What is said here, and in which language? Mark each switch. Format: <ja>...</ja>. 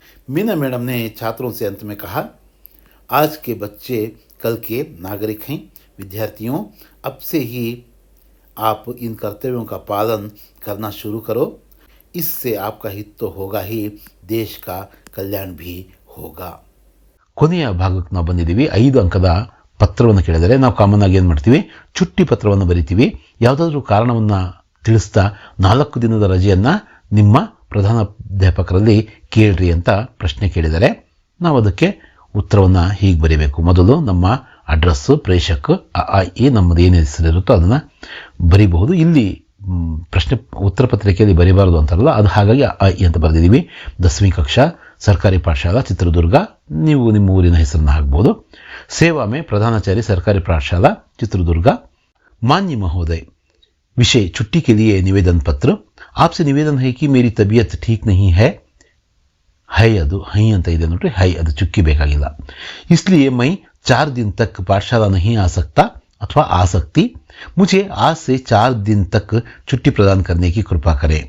<hi>Meena madam ने छात्रों से अंत में कहा, आज के बच्चे कल के नागरिक हैं. विद्यार्थियों, अब से ही आप इन कर्तव्यों का पालन करना शुरू करो. इससे आपका हित तो होगा ही, देश का कल्याण भी होगा.</hi> <kn>ಕೊನೆಯ ಭಾಗಕ್ಕೆ ನಾವು ಬಂದಿದ್ದೀವಿ. 5 ಅಂಕದ ಪತ್ರವನ್ನು ಕೇಳಿದರೆ ನಾವು ಕಾಮನ್ ಆಗಿ ಏನು ಮಾಡ್ತೀವಿ? ಚುಟ್ಟಿ ಪತ್ರವನ್ನು ಬರಿತೀವಿ. ಯಾವುದಾದ್ರೂ ಕಾರಣವನ್ನು ತಿಳಿಸ್ತಾ 4 ದಿನದ ರಜೆಯನ್ನು ನಿಮ್ಮ ಪ್ರಧಾನಾಧ್ಯಾಪಕರಲ್ಲಿ ಕೇಳ್ರಿ ಅಂತ ಪ್ರಶ್ನೆ ಕೇಳಿದರೆ ನಾವು ಅದಕ್ಕೆ ಉತ್ತರವನ್ನು ಹೀಗೆ ಬರೀಬೇಕು. ಮೊದಲು ನಮ್ಮ ಅಡ್ರೆಸ್ಸು, ಪ್ರೇಷಕ್, ಈ ನಮ್ಮದು ಏನು ಹೆಸರಿರುತ್ತೋ ಅದನ್ನು ಬರೀಬಹುದು. ಇಲ್ಲಿ ಪ್ರಶ್ನೆ ಉತ್ತರ ಪತ್ರಿಕೆಯಲ್ಲಿ ಬರೀಬಾರದು ಅಂತಾರಲ್ಲ, ಅದು ಹಾಗಾಗಿ ಈ ಅಂತ ಬರೆದಿದ್ದೀವಿ. 10वीं ಕಕ್ಷಾ, ಸರ್ಕಾರಿ ಪಾಠಶಾಲಾ ಚಿತ್ರದುರ್ಗ. ನೀವು ನಿಮ್ಮ ಊರಿನ ಹೆಸರನ್ನು ಹಾಕ್ಬೋದು.</kn> <hi>ಸೇವಾ ಮೇ ಪ್ರಧಾನಾಚಾರ್ಯ ಸರ್ಕಾರಿ ಪಾಠಶಾಲಾ ಚಿತ್ರದುರ್ಗ. मान्य महोदय, विषय छुट्टी के लिए निवेदन पत्र. आपसे निवेदन है कि मेरी तबीयत ठीक नहीं है.</hi> <kn>है ಅದು ಹೈ ಅಂತ ಇದೆ ನೋಡ್ರಿ, ಹೈ ಅದು ಚುಕ್ಕಿ ಬೇಕಾಗಿಲ್ಲ.</kn> <hi>इसलिए मैं 4 दिन तक पाठशाला नहीं आ सकता अथवा आ सकती. मुझे आज से 4 दिन तक छुट्टी प्रदान करने की कृपा करें.</hi>